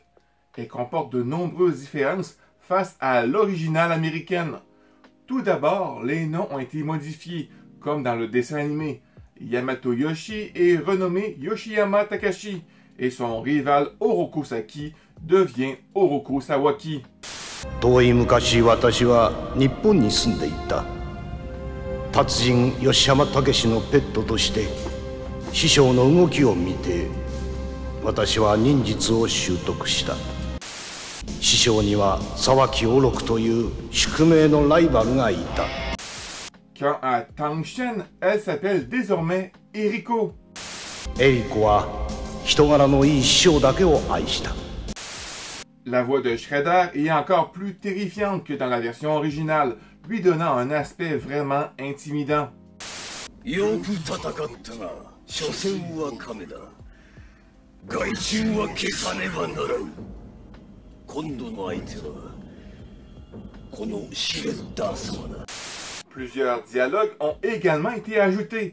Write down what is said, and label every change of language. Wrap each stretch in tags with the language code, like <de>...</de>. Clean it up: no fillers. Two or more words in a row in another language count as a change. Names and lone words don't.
<fr>Elle comporte de nombreuses différences face à l'originale américaine. Tout d'abord, les noms ont été modifiés, comme dans le dessin animé. Yamato Yoshi est renommé Yoshiyama Takashi et son rival Oroku Saki devient Oroku Sawaki.</fr> <ja>遠い昔、私は日本に住んでいた。達人吉山武のペットとして師匠の動きを見て私は忍術を習得した。師匠には沢木おろくという宿命のライバルがいた。</ja> <fr>Quant à Tang Shen, elle s'appelle désormais Eriko.</fr> <ja>エリコは人柄のいい師匠だけを愛した。</ja> <fr>La voix de Shredder est encore plus terrifiante que dans la version originale, lui donnant un aspect vraiment intimidant.</fr> <ja>よく戦ったが、所詮は亀だ。害虫は消さねばならぬ。今度の相手はこのシュレッダー様だ。</ja> <fr>Plusieurs dialogues ont également été ajoutés.</fr>